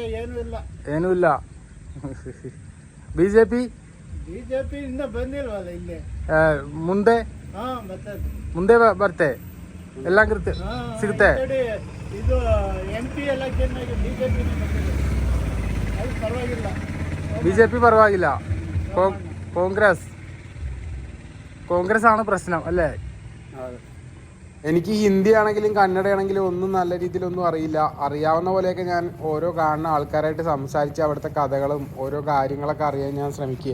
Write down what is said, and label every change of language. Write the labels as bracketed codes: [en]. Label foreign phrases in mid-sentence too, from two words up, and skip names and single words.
[kn] ಏನೂ ಇಲ್ಲ. ಬಿಜೆಪಿ ಇಂದ ಬಂದಿಲ್ವಲ್ಲ ಇಲ್ಲಿ. ಮುಂದೆ ಬರುತ್ತೆ, ಎಲ್ಲ ಸಿಗುತ್ತೆ. ಇದು MP ಎಲೆಕ್ಷನ್ ಬಿಜೆಪಿ ಅದು ಪರವಾಗಿಲ್ಲ. [ml] BJP പരವಾಗಿല്ല. കോൺഗ്രസ് ആണ് പ്രശ്നം അല്ലേ? എനിക്ക് ഹിന്ദി ആണെങ്കിലും കന്നഡ ആണെങ്കിലും ഒന്നും നല്ല രീതിയിലൊന്നും അറിയില്ല. അറിയാവുന്ന പോലെയൊക്കെ ഞാൻ ഓരോ കാണുന്ന ആൾക്കാരായിട്ട് സംസാരിച്ച് അവിടുത്തെ കഥകളും ഓരോ കാര്യങ്ങളൊക്കെ അറിയാൻ ഞാൻ ശ്രമിക്കുക.